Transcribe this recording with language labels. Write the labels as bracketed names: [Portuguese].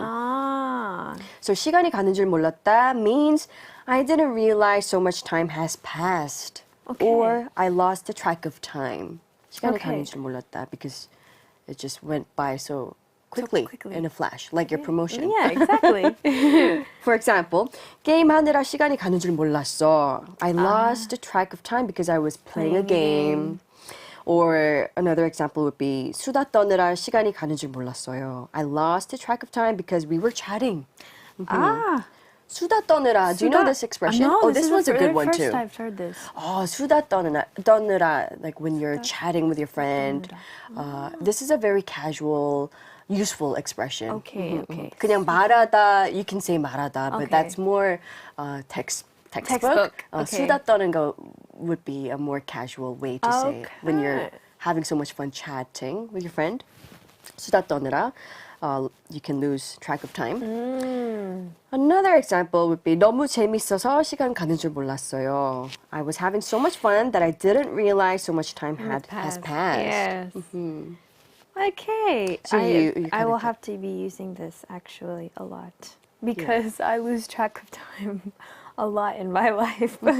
[English] Ah. So [Korean] 시간이 가는 줄 몰랐다 [English] means I didn't realize so much time has passed. Okay. Or I lost the track of time. [Korean] 시간이 [English] Okay. [Korean] 가는 줄 몰랐다 [English] because it just went by so quickly, in a flash, like your promotion. Yeah, exactly. For example, [Korean] 게임하느라 시간이 가는 줄 몰랐어. [English] I lost the track of time because I was playing a game. Or another example would be [Korean] 수다 떠느라 시간이 가는 줄 몰랐어요. [English] I lost the track of time because we were chatting. [Korean] 수다 떠느라. [English] Do you know this expression? No, this one's a good one too. First I've heard this. Oh, [Korean] 수다 떠느라, [English] like when you're chatting with your friend. This is a very casual, useful expression. Okay, okay. [Korean] 그냥 말하다, [English] you can say [Korean] 말하다, [English] but that's more textbook. Okay. [Korean] 수다 떠는 거 [English] would be a more casual way to say it when you're having so much fun chatting with your friend. [Korean] 수다 떠느라. [English] You can lose track of time. Another example would be [Korean] 너무 재밌어서 시간 가는 줄 몰랐어요. [English] I was having so much fun that I didn't realize so much time has passed. Yes. Okay. So you I will have to be using this actually a lot because I lose track of time a lot in my life.